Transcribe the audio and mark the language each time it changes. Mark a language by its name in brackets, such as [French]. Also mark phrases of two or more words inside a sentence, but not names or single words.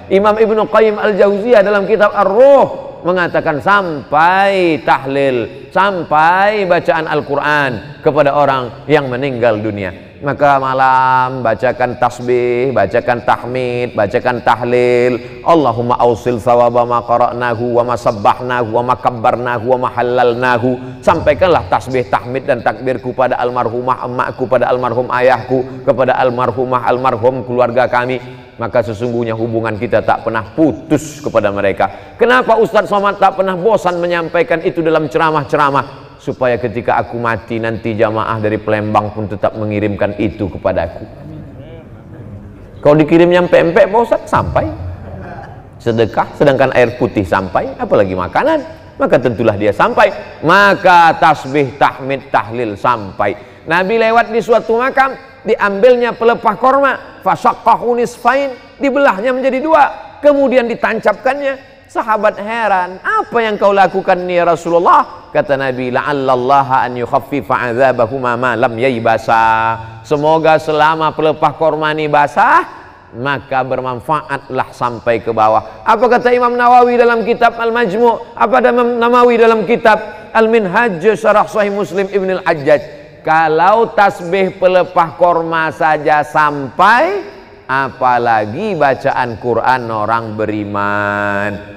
[Indonesian] Imam Ibnu Qayyim Al-Jauziyah dalam kitab Ar-Ruh mengatakan sampai tahlil, sampai bacaan Al-Quran kepada orang yang meninggal dunia. Maka malam bacakan tasbih, bacakan tahmid, bacakan tahlil. [Arabic] اللهم أوصل ثواب ما قرأناه وما سبحناه وما كبرناه وما هللناه. [Indonesian] Sampaikanlah tasbih, tahmid dan takbirku pada almarhumah emakku, pada almarhum ayahku, kepada almarhumah almarhum keluarga kami. Maka sesungguhnya hubungan kita tak pernah putus kepada mereka. Kenapa Ustadz Somad tak pernah bosan menyampaikan itu dalam ceramah-ceramah? Supaya ketika aku mati nanti jamaah dari Palembang pun tetap mengirimkan itu kepadaku. Kalau dikirim nyampe empek Pak Ustaz, sampai. Sedekah, sedangkan air putih sampai, apalagi makanan, maka tentulah dia sampai. Maka tasbih, tahmid, tahlil sampai. Nabi lewat di suatu makam, diambilnya pelepah korma, [Arabic] فشقه نصفين, [Indonesian] dibelahnya menjadi dua, kemudian ditancapkannya. Sahabat heran, apa yang kau lakukan ini ya Rasulullah? Kata Nabi, [Arabic] لعل الله أن يخفف عذابهما ما لم ييبسا. [Indonesian] Semoga selama pelepah korma ini basah, maka bermanfaatlah sampai ke bawah. Apa kata Imam Nawawi dalam kitab Al-Majmu'? Apa kata Imam Nawawi dalam kitab Al-Minhaj Syarah Sahih Muslim Ibn Al-Hajjaj? Kalau tasbih pelepah korma saja sampai, apalagi bacaan Quran orang beriman.